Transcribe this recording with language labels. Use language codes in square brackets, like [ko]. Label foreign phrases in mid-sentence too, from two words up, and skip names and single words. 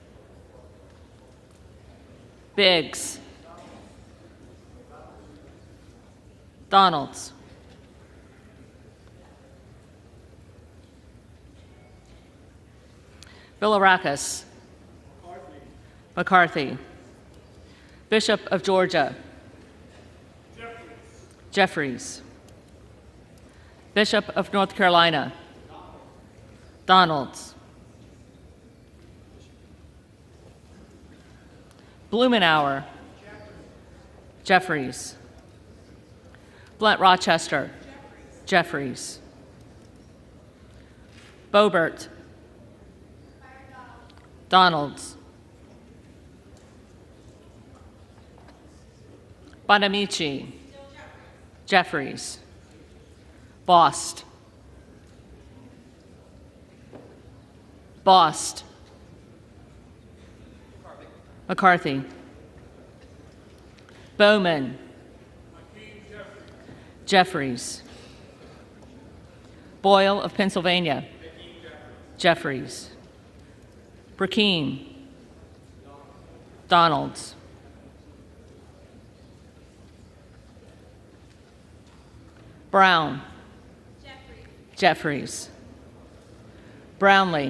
[en] Biggs. Donalds. Bilirakis. McCarthy. Bishop of Georgia. Jeffries. Bishop of North Carolina. Donalds. Blumenauer. Jeffries. Blunt Rochester. Jeffries. Boebert. Donalds. Bonamici. Jeffries. Bost. Bost. McCarthy. Bowman. Jeffries. Boyle of Pennsylvania. Jeffries. Brackeen. Donalds. Brown. Jeffries. Brownlee.